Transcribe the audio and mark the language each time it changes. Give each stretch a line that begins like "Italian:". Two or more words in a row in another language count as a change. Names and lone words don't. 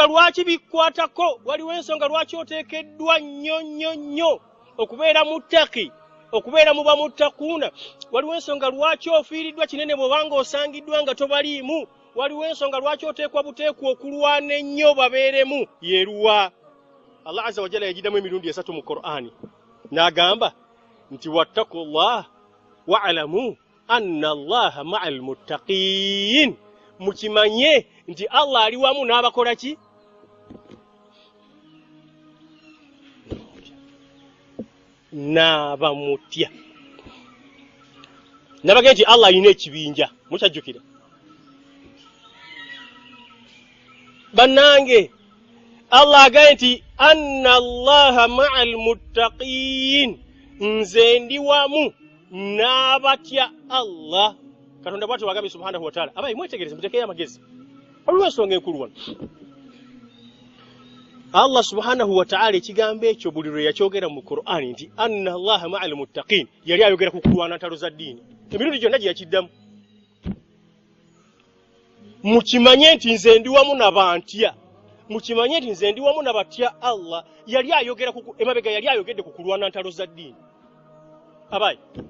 Ganda: lwaki bikwatako waliwo ensonga lwaki oteekeddwa nnyo okubeera muttaqi okubeera muba muttaquna waliwo ensonga lwaki ofiiriddwa kinene bw'obanga osangiddwa nga tobaliimu waliwo ensonga lwaki oteekwa buteekwa okulwana ennyo babeeremu yeruwa Allah
Arabic: عز وجل
Ganda: yagidamu emirundi 3 mu Qur'ani n'agamba nti
Arabic: واتقوا الله واعلموا أن الله مع المتقين
Ganda: mukimanye nti Allah ali wamu n'abakola ki n'abamutya nabage nti Allah alina ekibinja mukyajjukira bannange Allah agaye nti
Arabic: أن الله مع المتقين
Ganda: nze ndi wamu n'abatya Allah katonda bw'atyo bw'agambye
Arabic: سبحانه وتعالى
Ganda: abayi mwetegereze mutekeyo amagezi waliwo ensonga enkulu wano Allah
Arabic: سبحانه وتعالى
Ganda: ekigambo ekyo buli lwe yakyogera mu Qur'ani nti
Arabic: أن الله مع المتقين
Ganda: yali ayogera ku kulwana ntalo za ddiini emirundi gyonna gye yakiddamu mukimanye nti nze ndi wamu n'abantya mukimanye nti nze ndi wamu n'abatya Allah yali ayogera ku emabega yali ayogedde ku kulwana ntalo za ddiini abayi